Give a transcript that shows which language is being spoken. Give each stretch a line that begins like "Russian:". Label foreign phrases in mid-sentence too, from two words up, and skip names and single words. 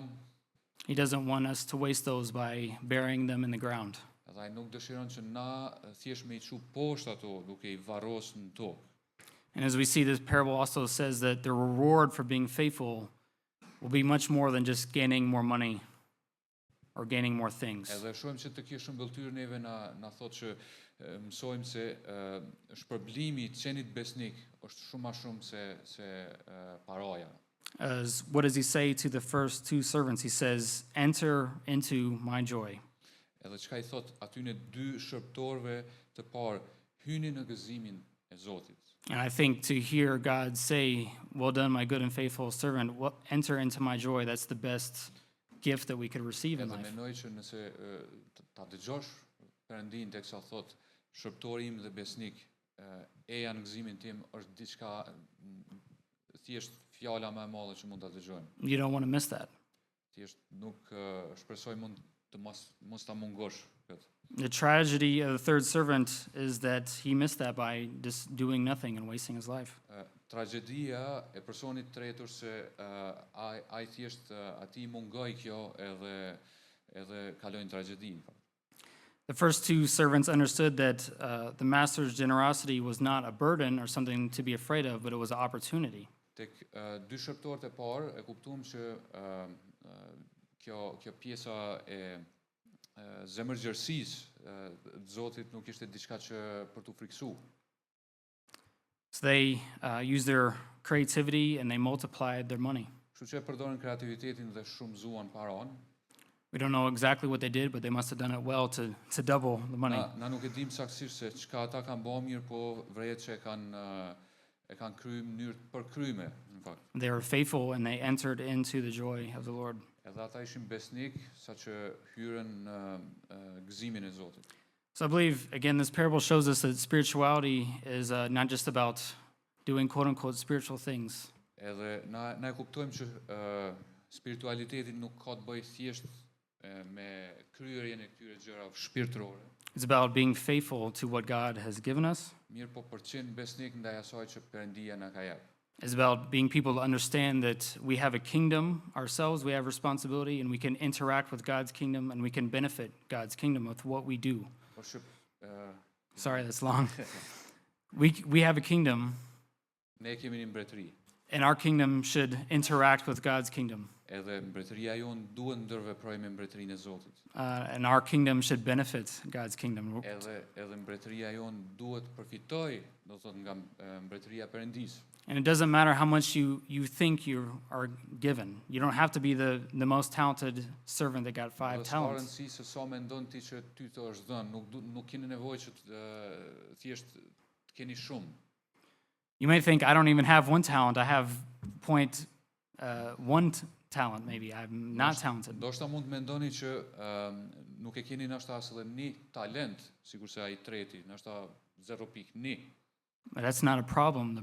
English: He doesn't want us to waste those by burying them in the ground.
Albanian: edhe ai nuk dëshiron që na thjesht me I çu poshtë ato duke I varrosur në tokë.
English: And as we see, this parable also says that the reward for being faithful will be much more than just gaining more money or gaining more things.
Albanian: Edhe shohim që të kjo shëmbëltyr neve na thotë që mësojmë se shpërblimi I qenit besnik është shumë më shumë se paraja.
English: As what does he say to the first two servants? He says, "Enter into my joy."
Albanian: Edhe çka I thot atyne dy shërbëtorëve të parë, hyni në gëzimin e Zotit.
English: And I think to hear God say, "Well done, my good and faithful servant, enter into my joy," that's the best gift that we could receive in
Albanian: Edhe
English: life.
Albanian: mendoj që nëse ta dëgjosh Perëndin teksa thot shërbëtori im dhe besnik, eja në gëzimin tim është diçka thjesht fjala më e madhe që mund ta dëgjojmë.
English: You don't want to miss that.
Albanian: Thjesht nuk shpresoj mund të mos ta mungosh këtë.
English: The tragedy of the third servant is that he missed that by just doing nothing and wasting his life.
Albanian: Tragjedia e personit tretur se ai thjesht atij mungoi kjo edhe kaloi në tragjedi.
English: The first two servants understood that the master's generosity was not a burden or something to be afraid of, but it was an opportunity.
Albanian: Tek dy shërbëtorët e parë e kuptuam që kjo pjesa e zemërgjërësisë të Zotit nuk ishte diçka që për tu friksu.
English: So they used their creativity and they multiplied their money.
Albanian: Kështu që e përdorën kreativitetin dhe shumëzuan paron.
English: We don't know exactly what they did, but they must have done it well to double the money.
Albanian: Na nuk e dim saktësisht se çka ata kanë bërë mirë, po vret që e kanë kryer në mënyrë të përkryme, në fakt.
English: They were faithful and they entered into the joy of the Lord.
Albanian: Edhe ata ishin besnik saqë hyrën në gëzimin e Zotit.
English: So I believe, again, this parable shows us that spirituality is not just about doing quote-unquote spiritual things.
Albanian: Edhe na e kuptojmë që spiritualiteti nuk ka të bëjë thjesht me kryerjen e këtyre gjërave shpirtërore.
English: It's about being faithful to what God has given us.
Albanian: Mirë po për qenë besnik ndaj asaj që Perëndia na ka jep.
English: It's about being people to understand that we have a kingdom ourselves, we have responsibility, and we can interact with God's kingdom and we can benefit God's kingdom with what we do.
Albanian: Por që
English: Sorry, that's long. We have a kingdom,
Albanian: ne kemi një mbretëri.
English: and our kingdom should interact with God's kingdom.
Albanian: Edhe mbretëria jonë duhet ndërveprojë me mbretërinë e Zotit.
English: And our kingdom should benefit God's kingdom.
Albanian: Edhe mbretëria jonë duhet përfitoj, do të thotë nga mbretëria e Perëndisë.
English: And it doesn't matter how much you think you are given. You don't have to be the most talented servant that got 5 talents.
Albanian: Rëndësi se sa mendon ti që ty të është dhënë, nuk keni nevojë që thjesht të keni shumë.
English: You may think, I don't even have 1 talent. I have 0.1 talent, maybe. I'm not talented.
Albanian: Ndoshta mund të mendoni që nuk e keni ndoshta as edhe një talent, sikurse ai treti, ndoshta 0.1.
English: But that's not a problem